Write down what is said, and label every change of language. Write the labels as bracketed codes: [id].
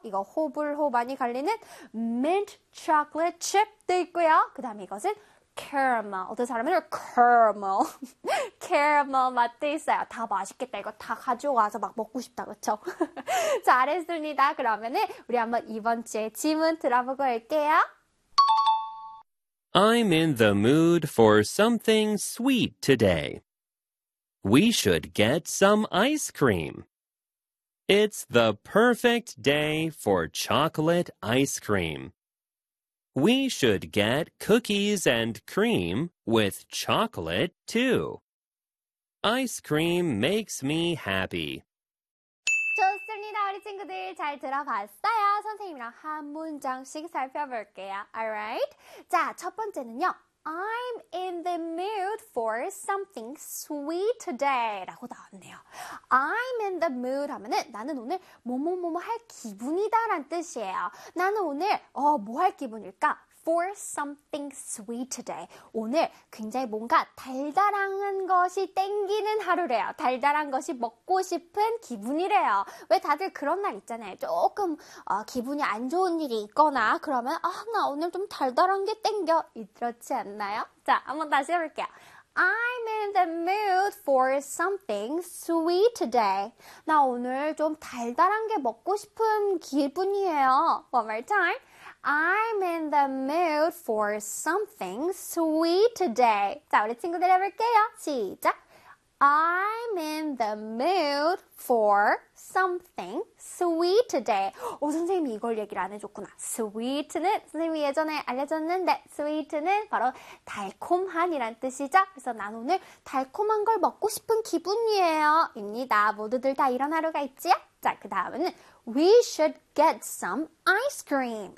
[ko] 이거 호불호 많이 갈리는 mint chocolate chip도 있고요. 그 다음 이것은 caramel. 어떤 사람은 caramel. caramel 맛도 있어요. 다 맛있겠다. 이거 다 가져와서 막 먹고 싶다. 그쵸? 잘했습니다. 그러면은 우리 한번 이번 주에 질문 들어보고 올게요. [en] I'm in the mood for something sweet today. We should get some ice cream. It's the perfect day for chocolate ice cream. We should get cookies and cream with chocolate too. Ice cream makes me happy. [ko] 좋습니다, 우리 친구들. 잘 들어봤어요? 선생님이랑 한 문장씩 살펴볼게요. [en] Alright? [ko] 자, 첫 번째는요. [en] I'm in the mood for something sweet today. [ko] 라고 나왔네요. [en] I'm in the mood [ko] 하면은 나는 오늘 뭐뭐뭐뭐 할 기분이다 라는 뜻이에요. 나는 오늘 뭐 할 기분일까? [en] For something sweet today. [ko] 오늘 굉장히 뭔가 달달한 것이 땡기는 하루래요. 달달한 것이 먹고 싶은 기분이래요. 왜 다들 그런 날 있잖아요. 조금 기분이 안 좋은 일이 있거나 그러면 나 오늘 좀 달달한 게 땡겨. 이렇지 않나요? 자, 한번 다시 해볼게요. [en] I'm in the mood for something sweet today. [ko] 나 오늘 좀 달달한 게 먹고 싶은 기분이에요. [en] One more time. I'm in the mood for something sweet today. [ko] 자, 우리 친구들 해볼게요. 시작! [en] I'm in the mood for something sweet today. [ko] 오, 선생님이 이걸 얘기를 안 해줬구나. Sweet는, 선생님이 예전에 알려줬는데 sweet는 바로 달콤한이란 뜻이죠. 그래서 난 오늘 달콤한 걸 먹고 싶은 기분이에요. 입니다. 모두들 다 이런 하루가 있지요? 자, 그 다음은 [en] We should get some ice cream.